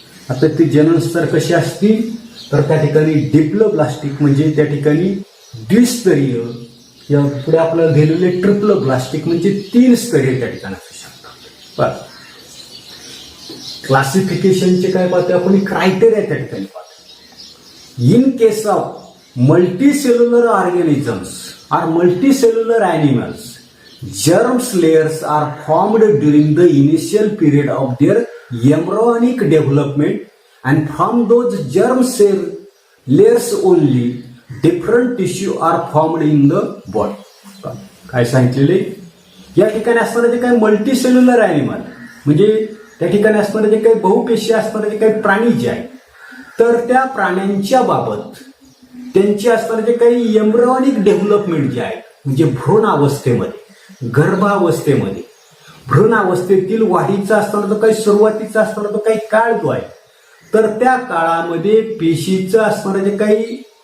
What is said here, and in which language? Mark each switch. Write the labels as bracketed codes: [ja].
[mr] आता ते जनन स्तर कसे असतील तर त्या ठिकाणी डिप्लोब्लास्टिक म्हणजे त्या ठिकाणी द्विस्तरीय, या पुढे आपल्याला दिलेले ट्रिप्लोब्लास्टिक म्हणजे 3 स्तरीय त्या ठिकाणी असू शकतात. क्लासिफिकेशनचे काय पाहतो आपण, क्रायटेरिया त्या ठिकाणी पाहतो. [en] In case of multicellular organisms or multicellular animals, germs layers are formed during the initial period of their embryonic development, and from those germ cell layers only different tissue are formed in the body. [mr] काय सांगितलेले, या ठिकाणी असणारे जे काही multicellular animal म्हणजे त्या ठिकाणी असणारे जे काही बहुपेशी असणारे जे काही प्राणी जे आहेत तर त्या प्राण्यांच्या बाबत त्यांची असणारे जे काही एम्ब्रियॉनिक डेव्हलपमेंट जे आहे म्हणजे भ्रूण अवस्थेमध्ये, गर्भावस्थेमध्ये, भ्रूण अवस्थेतील वाढीचा असणारा जो काही सुरुवातीचा असणारा जो काही काळ जो आहे तर त्या काळामध्ये पेशीचं असणारं जे काही